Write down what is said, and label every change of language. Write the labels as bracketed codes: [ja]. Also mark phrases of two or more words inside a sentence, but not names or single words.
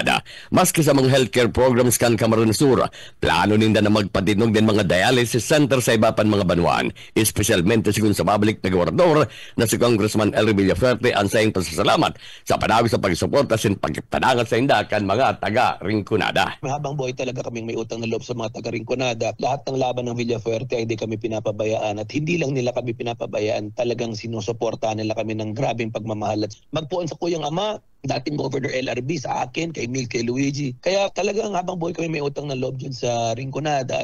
[bik] Maski sa mga healthcare programs kan Camarines Sur, plano ninda na magpatinog din mga dialysis center sa iba pan mga banwaan, espesyalmente sigun sa babalik na gobernador na si Congressman Elry Villaferte ang sayang pasasalamat sa panawis sa pagsuporta sin pagpadangat sa inda kan mga taga-Rinconada. [tl] Habang buhay talaga kaming may utang na loob sa mga taga-Rinconada. Lahat ng laban ng Villaferte ay hindi kami pinapabayaan at hindi lang nila kami pinapabayaan, talagang sinusuportahan nila kami ng grabing pagmamahal. [bik] At magpuan sa kuyang ama, dating Governor LRB sa akin, kay Mil, kay Luigi. [tl] Kaya talagang habang buhay kami may utang na loob dyan sa Rinconada.